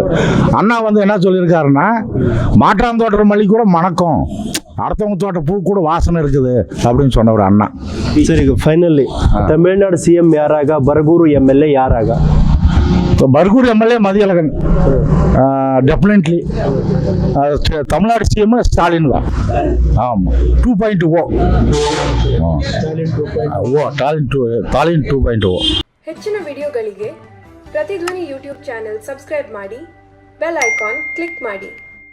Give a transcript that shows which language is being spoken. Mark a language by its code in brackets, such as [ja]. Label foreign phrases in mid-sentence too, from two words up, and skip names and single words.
[ta] அண்ணா வந்து என்ன சொல்லியிருக்காருன்னா, மாற்றாந்தோட்ட மல்லி கூட மணக்கம், அடுத்தவங்க தோட்ட பூ கூட வாசனை இருக்குது அப்படின்னு சொன்னவர் அண்ணா. சரி, ஃபைனலி தமிழ்நாடு சிஎம் யாராக, பர்கூர் எம்எல்ஏ யாராக? பர்கூர் எம்எல்ஏ மதியழகன் டெஃபினெட்லி. தமிழ்நாடு சிஎம் ஸ்டாலின் தான். ஆமாம், 2.0 ಸ್ಟಾಲಿನ್ 2.0. [kn] ಹೆಚ್ಚಿನ ವಿಡಿಯೋಗಳಿಗೆ ಪ್ರತಿಧ್ವನಿ [en] YouTube channel subscribe [kn] ಮಾಡಿ, [en] bell icon click [kn] ಮಾಡಿ.